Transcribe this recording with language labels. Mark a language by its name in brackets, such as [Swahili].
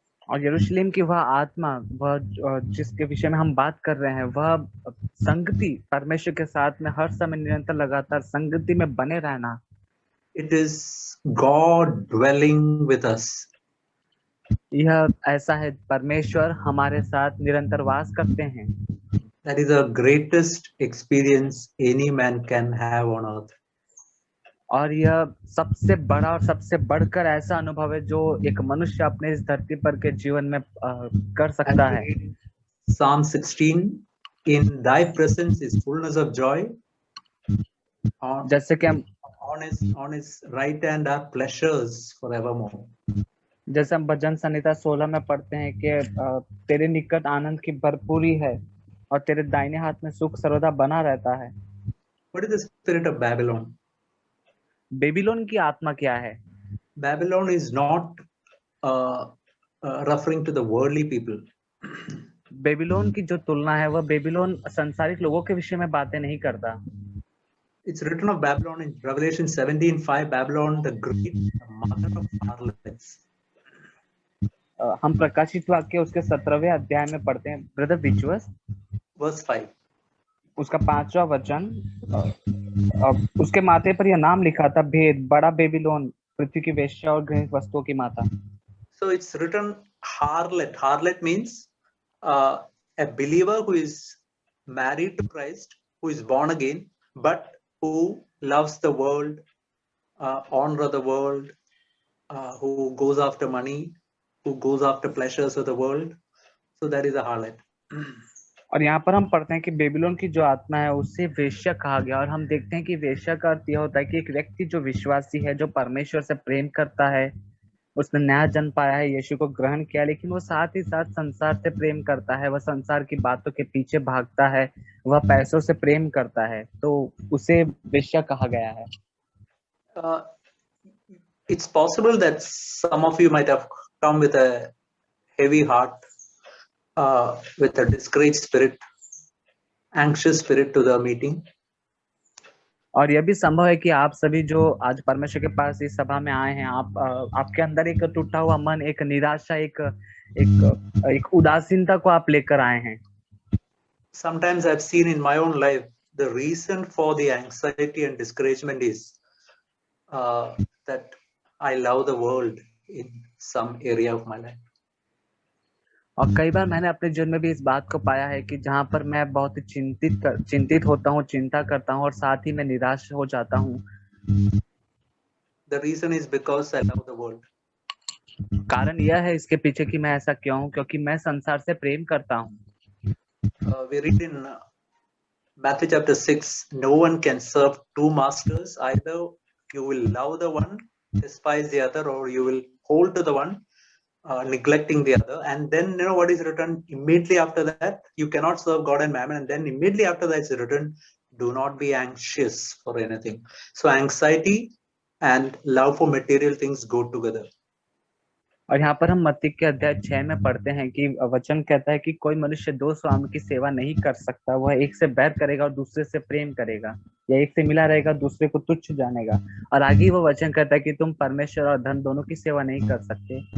[Hindi] और यरूशलेम की वह आत्मा, वह जिसके विषय में हम बात कर रहे हैं, वह संगति परमेश्वर के साथ में हर समय निरंतर लगातार संगति में बने रहना। [English] It is God dwelling with us. [Hindi] यह ऐसा है, परमेश्वर हमारे साथ निरंतर वास करते हैं। [English] That is the greatest experience any man can have on earth. [Hindi] और यह सबसे बड़ा और सबसे बढ़कर ऐसा अनुभव है जो एक मनुष्य अपने इस धरती पर के जीवन में कर सकता है। [English] Psalm 16, in thy presence is fullness of joy. [Hindi] जैसे कि हम [English] on his right hand are pleasures forevermore. [Hindi] जैसे हम भजन संहिता 16 में पढ़ते हैं कि तेरे निकट आनंद की भरपूरी है और तेरे दाहिने हाथ में सुख सर्वदा बना रहता है। [English] What is the spirit of Babylon? [Hindi] Babylon की आत्मा क्या है? [English] Babylon is not referring to the worldly people. [Hindi] Babylon की जो तुलना है वह बेबीलोन संसारिक लोगों के विषय में बातें नहीं करता। [English] It's written of Babylon in Revelation 17:5, Babylon the great, the mother of harlots. [Hindi] हम प्रकाशित वाक्य उसके 17वें अध्याय में पढ़ते हैं, ब्रदर विजुअस, [English] verse 5, [Hindi] उसका 5वां वचन, उसके माथे पर यह नाम लिखा था, भेद, बड़ा बेबीलोन, पृथ्वी की वेश्या और घृणित वस्तुओं की माता। [English] So it's written harlot. Harlot means a believer who is married to Christ, who is born again, but who loves the world, honor the world, who goes after money, who goes after pleasures of the world. So that is a harlot. [Hindi] और यहाँ पर हम पढ़ते हैं कि Babylon की जो आत्मा है उसे वेश्या कहा गया, और हम देखते हैं कि वेश्या का अर्थ यह होता है कि एक व्यक्ति जो विश्वासी है, जो परमेश्वर से प्रेम करता है, उसने नया जन्म पाया है, यीशु को ग्रहण किया, लेकिन वो साथ ही साथ संसार से प्रेम करता है, वह संसार की बातों के पीछे भागता है, वह पैसों से प्रेम करता है, तो उसे वेश्या कहा गया है। [English] It's possible that some of you might have come with a heavy heart, with a discouraged spirit, anxious spirit to the meeting. [Hindi] और यह भी संभव है कि आप सभी जो आज परमेश्वर के पास इस सभा में आए हैं, आपके अंदर एक टूटा हुआ मन, एक निराशा, एक उदासीनता को आप लेकर आए हैं। [English] sometimes I've seen in my own life the reason for the anxiety and discouragement is that I love the world in some area of my life. [Hindi] और कई बार मैंने अपने जीवन में भी इस बात को पाया है कि जहाँ पर मैं बहुत ही चिंतित होता हूँ, चिंता करता हूँ और साथ ही मैं निराश हो जाता हूँ। [English] The reason is because I love the world. [Hindi] कारण यह है इसके पीछे कि मैं ऐसा क्यों हूँ, क्योंकि मैं संसार से प्रेम करता हूँ। [English] We read in Matthew chapter 6, no one can serve two masters. Either you will love the one, despise the other, or you will hold to the one, neglecting the other. And then you know what is written immediately after that? You cannot serve God and mammon. And then immediately after that is written, do not be anxious for anything. So anxiety and love for material things go together. [Hindi] और यहाँ पर हम मत्ती के अध्याय 6 में पढ़ते हैं कि वचन कहता है कि कोई मनुष्य दो स्वामी की सेवा नहीं कर सकता। वह एक से बैर करेगा और दूसरे से प्रेम करेगा, या एक से मिला रहेगा दूसरे को तुच्छ जानेगा। और आगे वो वचन कहता है कि तुम परमेश्वर और धन दोनों की सेवा नहीं कर सकते।